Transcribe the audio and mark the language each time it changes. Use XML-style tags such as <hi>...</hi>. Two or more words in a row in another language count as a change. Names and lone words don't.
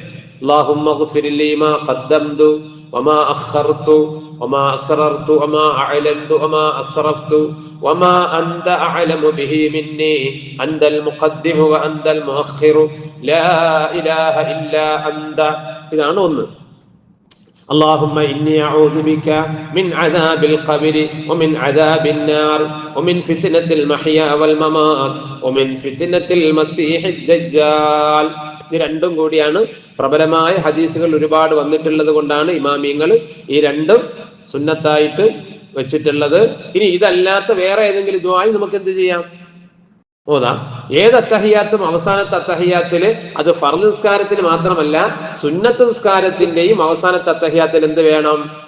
<ar>اللهم اغفر لي ما قدمت وما أخرت وما أسررت وما أعلنت وما أسرفت وما أنت أعلم به مني أنت المقدم وأنت المؤخر لا إله إلا أنت.</ar> <ml>ഇതാണ് ഒന്ന്.</ml> <ar>اللهم إني أعوذ بك من عذاب القبر ومن عذاب النار ومن فتنة المحيا والممات ومن فتنة المسيح الدجال.</ar> <ml>ഇത് രണ്ടും കൂടിയാണ് പ്രബലമായ ഹദീസുകൾ ഒരുപാട് വന്നിട്ടുള്ളത് കൊണ്ടാണ് ഇമാമിയങ്ങൾ ഈ രണ്ടും സുന്നത്തായിട്ട് വെച്ചിട്ടുള്ളത്. ഇനി ഇതല്ലാത്ത വേറെ ഏതെങ്കിലും ദുആയി നമുക്ക് എന്ത് ചെയ്യാം? ഓതാം. ഏത് അത്തഹിയ്യാത്തും അവസാനത്തെ അത്തഹിയ്യാത്തില്, അത് ഫർദ് നിസ്കാരത്തിന് മാത്രമല്ല സുന്നത്ത് നിസ്കാരത്തിന്റെയും അവസാനത്തെ അത്തഹിയ്യാത്തിൽ എന്ത് വേണം?</ml>